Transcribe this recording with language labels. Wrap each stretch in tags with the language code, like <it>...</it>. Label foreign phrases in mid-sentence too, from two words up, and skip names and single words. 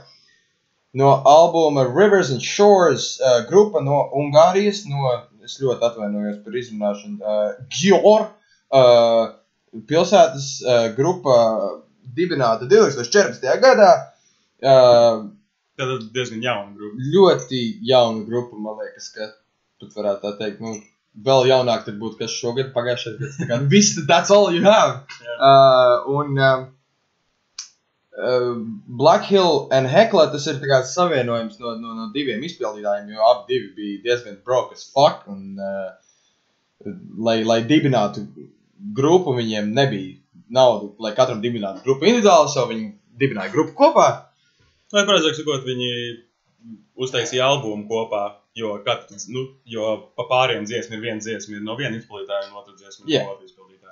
<lv>No albuma Rivers and Shores, grupa no Ungārijas, es ļoti atvainojos par izrunāšanu, Győr pilsētas, grupa dibināta 2014. Gadā. Tad diezgan jauna grupa. Ļoti jauna grupa, man liekas, ka pat varētu tā teikt, vēl jaunāk tad būtu, kas šogad pagājušais gads. Tā kā, viss,</lv> <en>that's all you have.</en> <lv>Black Hill and Hekla, tas ir tā kā savienojums no diviem izpildītājiem, jo abi divi bija diezgan</lv> <en>broke as fuck,</en> <lv>un lai dibinātu grupu, viņiem nebija naudu, lai katram dibinātu grupu individuāli, so viņi dibināja grupu kopā. Vai pareizāk sakot, viņi uztaisīja albumu kopā, jo pa pāriem dziesmi ir viena dziesma ir no viena izpildītāja un otra dziesma ir no otra izpildītāja.</lv>